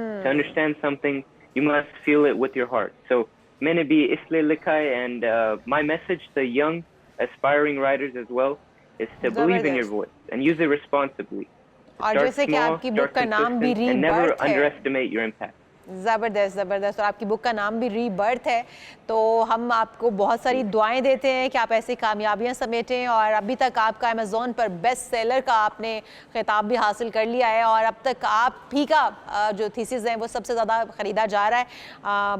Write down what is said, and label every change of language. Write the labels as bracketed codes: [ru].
[en] To understand something, you must feel it with your heart. So [hi] मैंने भी इसलिए लिखा है, [en] and my message to young aspiring writers as well is to believe in your voice and use it responsibly. [hi] और जैसे कि आपकी book का नाम भी [en] and never underestimate your impact. [hi] ज़बरदस्त ज़बरदस्त। और आपकी बुक का नाम भी रीबर्थ है, तो हम आपको बहुत सारी दुआएं देते हैं कि आप ऐसी कामयाबियां समेटें। और अभी तक आपका अमेज़ॉन पर बेस्ट सेलर का आपने खिताब भी हासिल कर लिया है, और अब तक आप ही का जो थीसिस है वो सबसे ज़्यादा ख़रीदा जा रहा है।